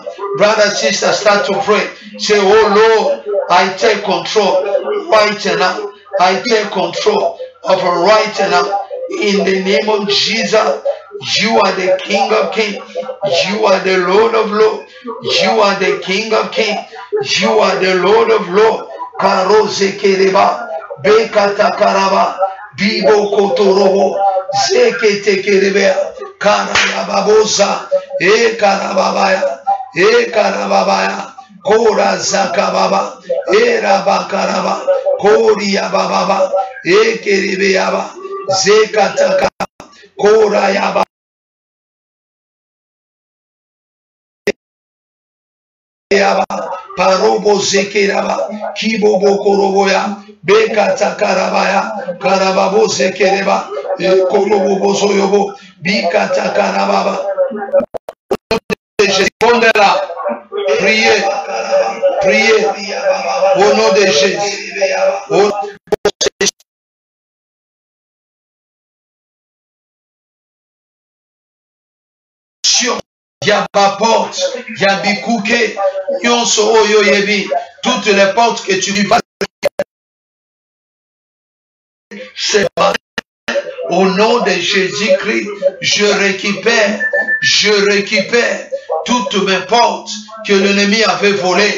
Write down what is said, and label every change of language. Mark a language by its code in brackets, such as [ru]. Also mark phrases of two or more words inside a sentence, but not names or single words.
[en] Brother, sister, start to pray. Say, oh Lord, I take control right now. I take control of right now. In the name of Jesus, you are the King of Kings. You are the Lord of Lords. You are the King of Kings. You are the Lord of Lords. Karoze kereba, bekata karaba, bibo kotorobo, zekete kerebe, karababosa, karababaya, karababaya, kora zakababa, rabakaraba, koria bababa, kerebeyaba. Zekataka Kora Yaba Parobo Zekeraba Kibobo Koroboya Bekata Karabaya Karababo Zekereba Korobo Soyobo Bikata Karababa. [fr] Répondez-la. Priez. Priez. Au nom de Jésus. Porte, [ln] Yabikouke, Nyonso Oyo Yebi, [fr] toutes les portes que tu vas au nom de Jésus-Christ, je récupère toutes mes portes que l'ennemi avait volées.